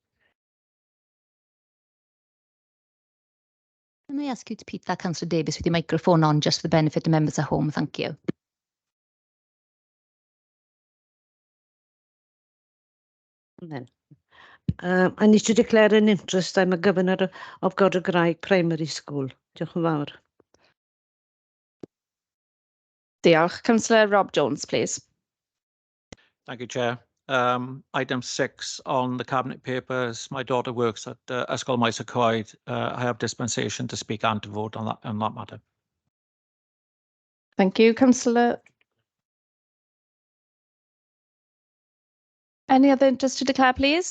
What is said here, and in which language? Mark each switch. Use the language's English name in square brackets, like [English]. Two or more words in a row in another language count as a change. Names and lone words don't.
[English] Can I ask you to repeat that, Councillor Davis, with your microphone on, just for the benefit of members at home? Thank you. I need to declare an interest. I'm a governor of Godwrhaig Primary School. [Welsh] Diolch yn fawr. Diolch. Councillor Rob Jones, [English] please. Thank you, Chair. Item 6 on the Cabinet papers. My daughter works at Ysgol Maes y Coed. I have dispensation to speak and to vote on that matter. Thank you, Councillor. Any other interest to declare, please?